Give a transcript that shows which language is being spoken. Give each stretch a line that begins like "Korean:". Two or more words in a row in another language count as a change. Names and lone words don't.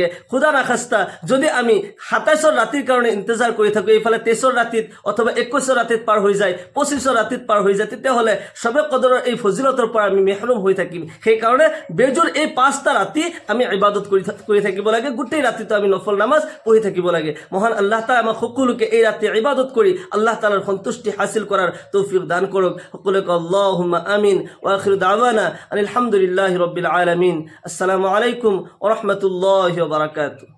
Urdu: خدا نخواستہ
Assamese: যদি আমি 27ৰ ৰাতিৰ কাৰণে ইন্তজাৰ কৰি থাকোঁ, এইফালে 23ৰ ৰাতিত অথবা 21ৰ ৰাতিত পাৰ হৈ যায়, 25ৰ ৰাতিত পাৰ হৈ যায়, তেতিয়াহ'লে শবে কদৰৰ এই ফজিলতৰ পৰা আমি মেহৰুম হৈ থাকিম। সেইকাৰণে বেজুৰ এই 5টা ৰাতি আমি ইবাদত কৰি থাকিব লাগে। গোটেই ৰাতিটো আমি নফল নামাজ পঢ়ি থাকিব লাগে। মহান আল্লাহ তাআলা আমাক সকলোকে এই ৰাতি ইবাদত কৰি আল্লাহ তাআলাৰ সন্তুষ্টি হাসিল কৰাৰ তৌফিক দান কৰক।
Arabic: সকলোকে اللهم آمين وآخر دعوانا الحمد لله رب العالمين. السلام عليكم ورحمة الله وبركاته.